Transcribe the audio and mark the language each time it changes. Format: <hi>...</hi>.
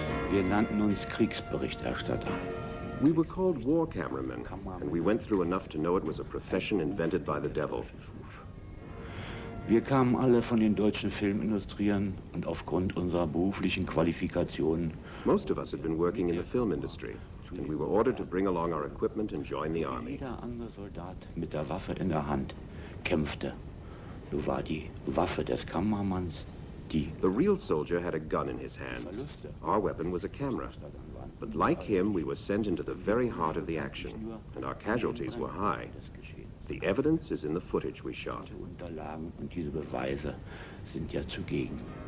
<de>Wir nannten uns Kriegsberichterstatter.</de> <en>We were called war cameramen, and we went through enough to know it was a profession invented by the devil.</en> <de>Wir kamen alle von den deutschen Filmindustrien und aufgrund unserer beruflichen Qualifikationen.</de> <en>Most of us had been working in the film industry, and we were ordered to bring along our equipment and join the army.</en> <de>Jeder andere Soldat mit der Waffe in der Hand kämpfte. So war die Waffe des Kameramanns die.</de> <en>The real soldier had a gun in his hands. Our weapon was a camera. But like him, we were sent into the very heart of the action, and our casualties were high. The evidence is in the footage we shot.</en> <de>Diese Unterlagen und diese Beweise sind ja zugegen.</de>